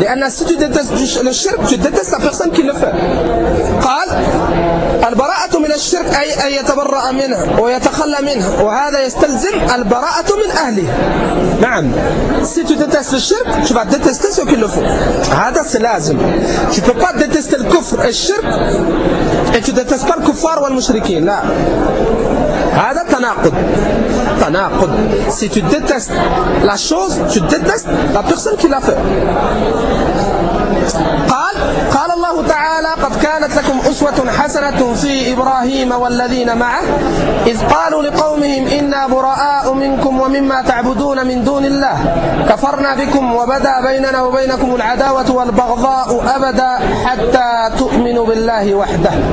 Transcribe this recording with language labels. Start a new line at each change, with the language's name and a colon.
French: Si tu détestes le shirk, tu détestes la personne qui le fait.
Arabic: قال البراءة من الشرك أي أن يتبرأ منه ويتخلى منه وهذا يستلزم البراءة من أهله. نعم.
French: Si tu détestes le shirk, tu vas détester ceux qui le font.
Arabic: هذا c'est لازم.
French: Tu peux pas détester le kufr et le shirk et tu détestes pas le kuffar ou le mushrikin.
Arabic: لا. هذا تناقض. تناقض.
French: Si tu détestes la chose, tu détestes la personne qui l'a fait.
Arabic: قال قال الله تعالى قد كانت لكم أسوة حسنة في إبراهيم والذين معه إذ قالوا لقومهم إنا براء منكم ومما تعبدون من دون الله كفرنا بكم وبدا بيننا وبينكم العداوة والبغضاء أبدا حتى تؤمنوا بالله وحده